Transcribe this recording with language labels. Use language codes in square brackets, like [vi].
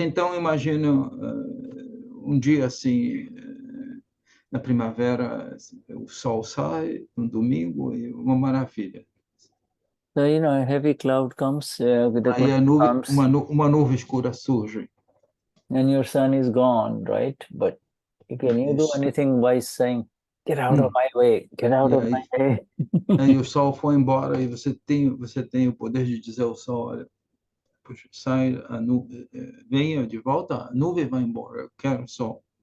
[pt] Então imagina dia assim na primavera, o sol sai, domingo, e uma maravilha. [en] So you know, a heavy cloud comes with the [pt] Aí uma nuvem escura surge. [en] And your sun is gone, right? But can you do anything by saying, "Get out of my way, get out of my way"? [pt] Aí o sol foi embora, e você tem o poder de dizer ao sol, olha, puxa, sai a nuvem, venha de volta, a nuvem vai embora, eu quero sol.